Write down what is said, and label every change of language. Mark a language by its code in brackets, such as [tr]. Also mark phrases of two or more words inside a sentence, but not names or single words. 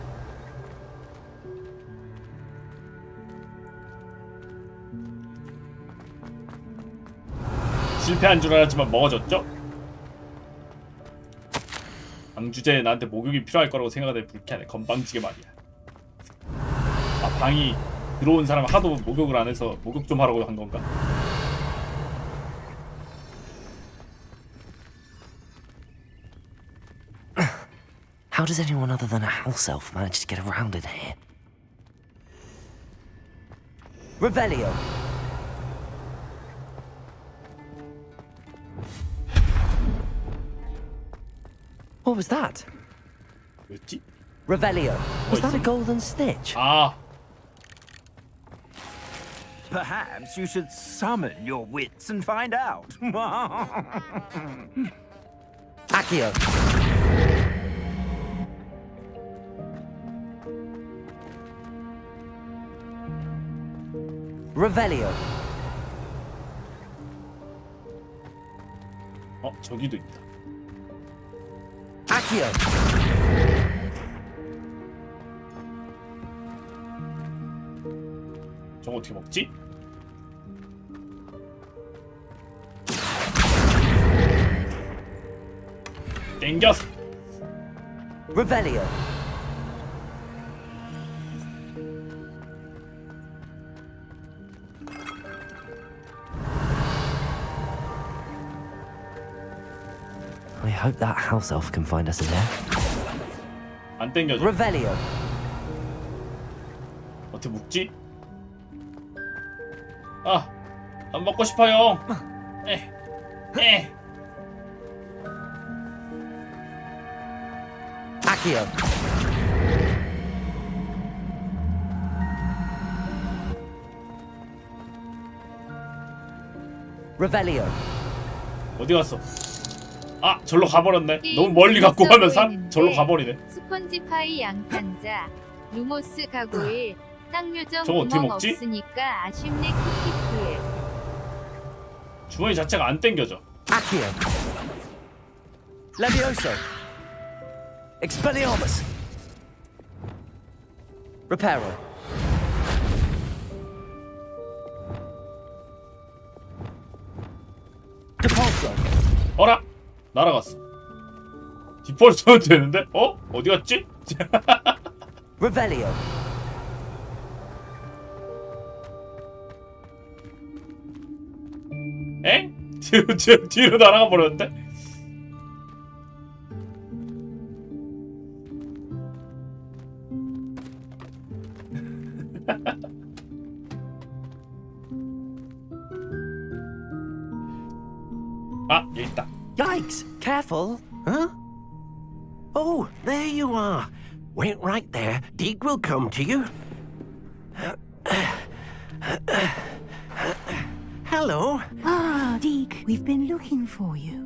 [ko] 실패한 줄 알았지만 먹어졌죠? 방 주제에 나한테 목욕이 필요할 거라고 생각하더니 불쾌하네. 건방지게 말이야. 아, 방이 들어온 사람 하도 목욕을 안 해서 목욕 좀 하라고 한 건가? [en] How does anyone other than a house elf manage to get around in here? Revelio. What was that? [ko] 뭐였지? Revelio. [en] Was that a golden stitch? [ko] 아. [en] Perhaps you should summon your wits and find out. Accio. Revelio. [ko] 어, 저기도 있다. Accio. 저거 어떻게 먹지? 땡겼어. Revelio. [en] I hope that house elf can find us in there. [ko] 안 땡겨져. Revelio. 어떻게 먹지? 아, 안 먹고 싶어요. Accio. Revelio. 어디 갔어? 아, 절로 가버렸네. 너무 멀리 갖고 가면 절로 가버리네. 스펀지파이 양탄자, 루모스 가고일, 땅요정 저거 어떻게 구멍 먹지? 없으니까 아쉽네 쿠키프에. 주머니 자체가 안 땡겨져. Accio. Levioso. Expelliarmus. Reparo. Depulso. 어라? 날아갔어. 디폴트 하면 되는데? 어? 어디 갔지? Revelio. 에? 뒤로 날아가 버렸는데? 아, 여기 있다. [en] Yikes! Careful! Huh? Oh, there you are. Wait right there. Deke will come to you. Hello. Ah, Deke, we've been looking for you.